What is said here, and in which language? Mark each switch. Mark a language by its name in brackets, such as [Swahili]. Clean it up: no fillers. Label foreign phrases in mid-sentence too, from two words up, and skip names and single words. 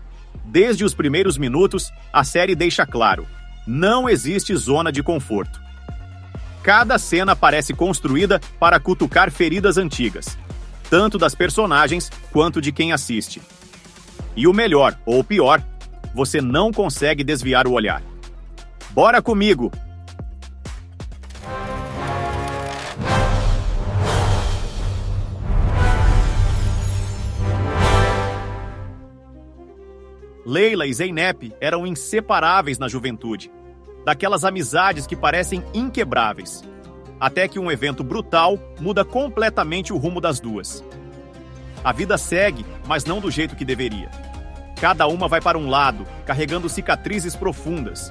[Portuguese] Desde os primeiros minutos, a série deixa claro: não existe zona de conforto. Cada cena parece construída para cutucar feridas antigas, tanto das personagens quanto de quem assiste. E o melhor, ou pior, você não consegue desviar o olhar. Bora comigo! Leyla e Zeynep eram inseparáveis na juventude, daquelas amizades que parecem inquebráveis, até que um evento brutal muda completamente o rumo das duas. A vida segue, mas não do jeito que deveria. Cada uma vai para um lado, carregando cicatrizes profundas.